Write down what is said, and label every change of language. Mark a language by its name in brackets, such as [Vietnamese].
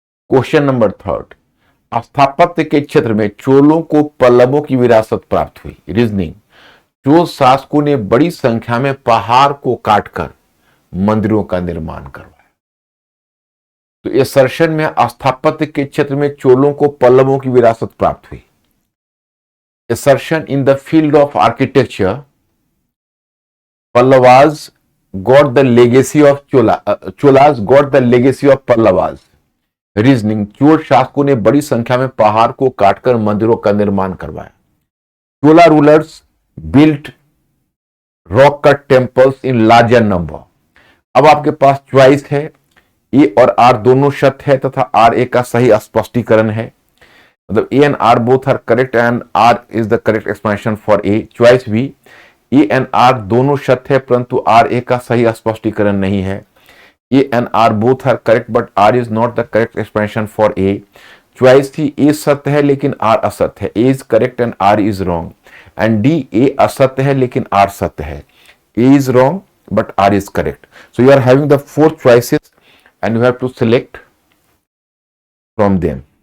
[Hindi] Question number 3, स्थापत्य के क्षेत्र में चोलों को पल्लवों की विरासत प्राप्त हुई। रीजनिंग, चोल शासकों ने बड़ी संख्या में पहाड़ को काटकर मंदिरों का निर्माण करवाया। तो असर्शन में स्थापत्य के क्षेत्र में चोलों को पल्लवों की विरासत प्राप्त हुई। [English] assertion in the field of architecture, Pallavas got the legacy of Cholas got the legacy of Pallavas. [Hindi] Reasoning, Chola शासकों ने बड़ी संख्या में पहाड़ को काटकर मंदिरों का निर्माण करवाया। [English] Chola rulers built rock cut temples in larger number. [Hindi] अब आपके पास च्वाइस है, ए और आर दोनों सत्य है तथा आर ए का सही स्पष्टीकरण है। [English] मतलब A and R both are correct and R is the correct explanation for A. [Hindi] Choice भी ए एंड आर दोनों सत्य है परंतु आर ए का सही स्पष्टीकरण नहीं है। [English] A and R both are correct but R is not the correct explanation for A. [Hindi] Choice थी ए सत्य है लेकिन आर असत्य है, ए is correct and are is wrong. And D, ए असत्य है लेकिन आर सत्य है, ए is wrong but are is correct. [English] So you are having the 4 choices and you have to select from them.